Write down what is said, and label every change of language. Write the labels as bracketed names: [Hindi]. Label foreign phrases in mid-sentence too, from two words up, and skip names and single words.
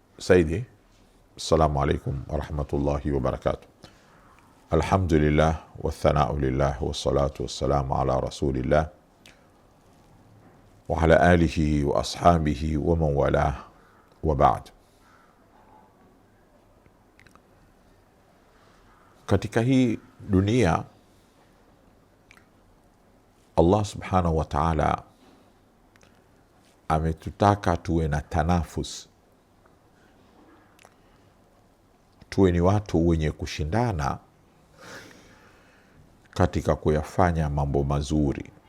[Arabic] سيدي، السلام عليكم ورحمة الله وبركاته. الحمد لله والثناء لله والصلاة والسلام على رسول الله وعلى آله وأصحابه ومن والاه وبعد. [Swahili] Katika hii dunia [Arabic] الله سبحانه وتعالى [Swahili] ametutaka tuwe na tanafus, tuwe ni watu wenye kushindana katika kuyafanya mambo mazuri.